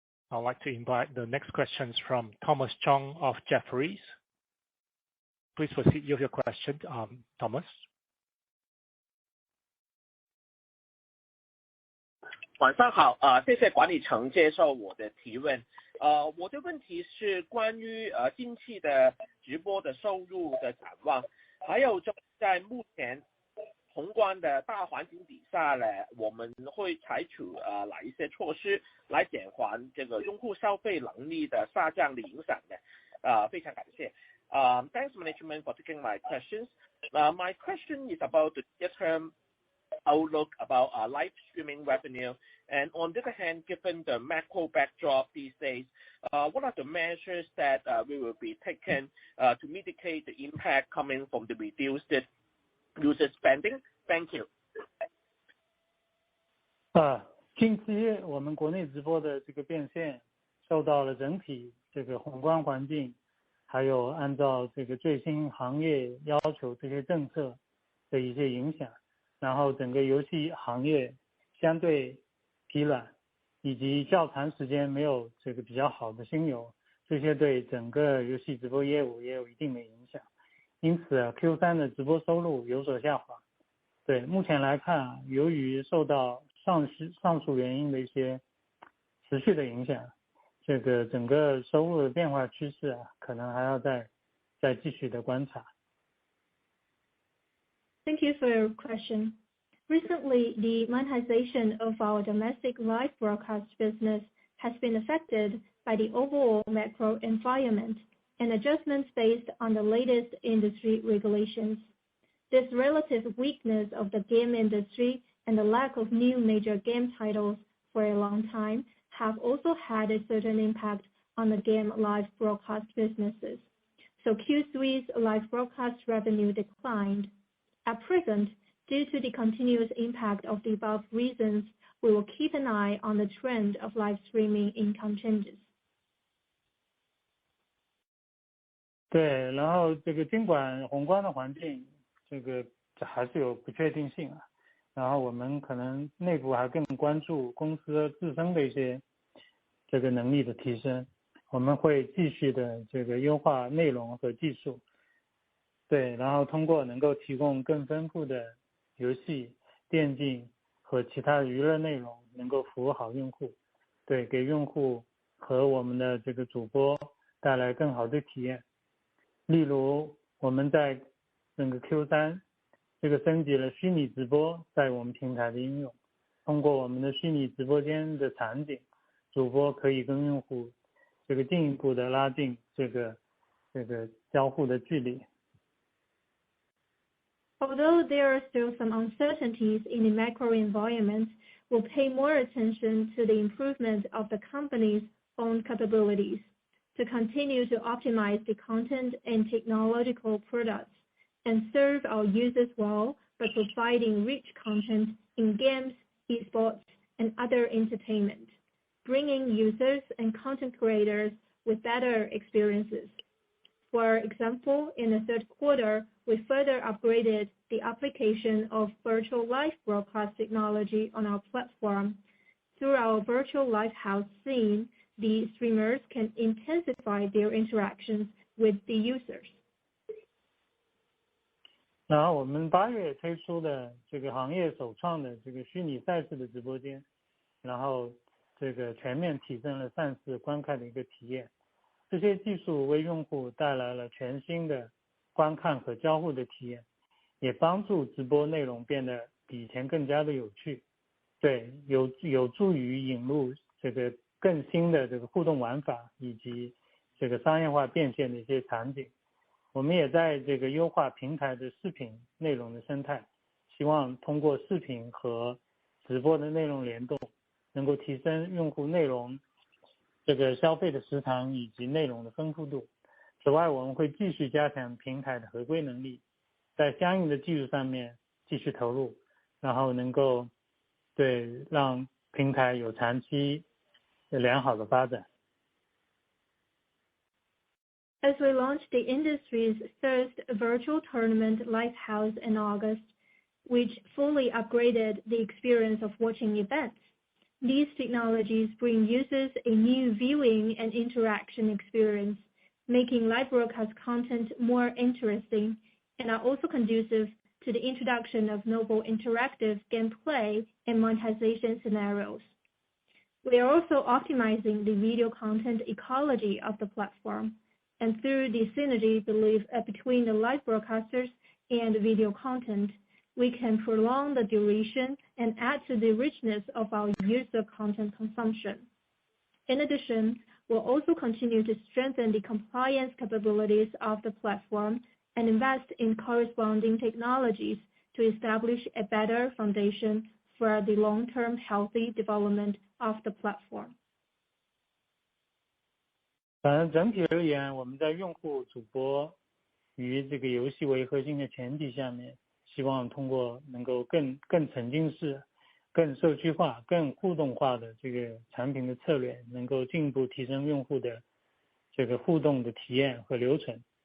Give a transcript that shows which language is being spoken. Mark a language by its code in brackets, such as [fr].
[en] I'd like to invite the next questions from Thomas Chong of Jefferies. Please proceed with your question, Thomas. [zh] 晚上好，谢谢管理层接受我的提问。我的问题是关于近期的直播的收入的展望，还有就在目前宏观的大环境底下呢，我们会采取哪一些措施来减缓这个用户消费能力的下降的影响呢？非常感谢。 [en] Thanks management for taking my questions. My question is about the near-term outlook about live streaming revenue, and on the other hand, given the macro backdrop these days, what are the measures that we will be taking to mitigate the impact coming from the reduced user spending? Thank you. [zh] 近期我们国内直播的这个变现受到了整体这个宏观环境，还有按照这个最新行业要求这些政策的一些影响，然后整个游戏行业相对疲软，以及较长时间没有这个比较好的新游，这些对整个游戏直播业务也有一定的影响。因此 Q3 的直播收入有所下滑。对，目前来看，由于受到上述原因的一些持续的影响，这个整个收入的变化趋势可能还要再继续的观察。 [en] Thank you for your question. Recently, the monetization of our domestic live broadcast business has been affected by the overall macro environment and adjustments based on the latest industry regulations. This relative weakness of the game industry and the lack of new major game titles for a long time have also had a certain impact on the game live broadcast businesses. So Q3's live broadcast revenue declined. At present, due to the continuous impact of the above reasons, we will keep an eye on the trend of live streaming income changes. [zh] 对，然后这个尽管宏观的环境这还是有不确定性啊，然后我们可能内部还更关注公司自身的一些这个能力的提升，我们会继续的这个优化内容和技术，对，然后通过能够提供更丰富的游戏、电竞和其他的娱乐内容，能够服务好用户，对，给用户和我们的这个主播带来更好的体验。例如我们在整个 Q3 这个升级了虚拟直播在我们平台的应用，通过我们的虚拟直播间的场景，主播可以跟用户这个进一步的拉近这个交互的距离。 [en] Although there are still some uncertainties in the macro environment, we'll pay more attention to the improvement of the company's own capabilities to continue to optimize the content and technological products and serve our users well by providing rich content in games, esports, and other entertainment, bringing users and content creators with better experiences. For example, in the third quarter, we further upgraded the application of virtual live broadcast technology on our platform. Through our virtual live house scene, the streamers can intensify their interactions with the users. [zh] 然后我们8月推出的这个行业首创的这个虚拟赛事的直播间，然后这个全面提升了赛事观看的一个体验。这些技术为用户带来了全新的观看和交互的体验，也帮助直播内容变得比以前更加的有趣。对，有助于引入这个更新的这个互动玩法以及这个商业化变现的一些场景。我们也在这个优化平台的视频内容的生态，希望通过视频和直播的内容联动，能够提升用户内容这个消费的时长以及内容的丰富度。此外，我们会继续加强平台的合规能力，在相应的技术上面继续投入，然后能够对让平台有长期良好的发展。 [en] As we launched the industry's first virtual tournament Lighthouse in August, which fully upgraded the experience of watching events. These technologies bring users a new viewing and interaction experience, making live broadcast content more interesting, and are also conducive to the introduction of novel interactive gameplay and monetization scenarios. We are also optimizing the video content ecology of the platform, and through the synergy between the live broadcasters and video content, we can prolong the duration and add to the richness of our user content consumption. In addition, we'll also continue to strengthen the compliance capabilities of the platform and invest in corresponding technologies to establish a better foundation for the long-term healthy development of the platform. [zh] 反正整体而言，我们在用户、主播与这个游戏为核心的前提下面，希望通过能够更沉浸式、更社区化、更互动化的这个产品的策略，能够进一步提升用户的这个互动的体验和流程。